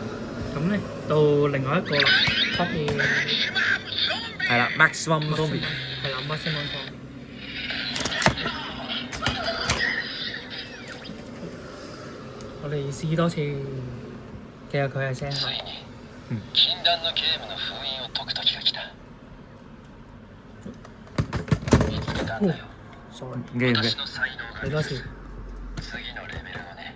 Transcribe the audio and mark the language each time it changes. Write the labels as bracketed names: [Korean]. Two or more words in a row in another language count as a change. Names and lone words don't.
[Cantonese] 咁咧到另外一個啦，北面係啦 ，Maximum Zombie。係啦 ，Maximum Zombie。我哋試多次，其實佢係聲效。 [Japanese] 禁断のゲームの封印を解く時が来た。見つけたんだよ。 [Cantonese] sorry，唔記唔記？ [Japanese] 私の才能が [Cantonese] 試多次。 [Japanese] 次のレベルのね。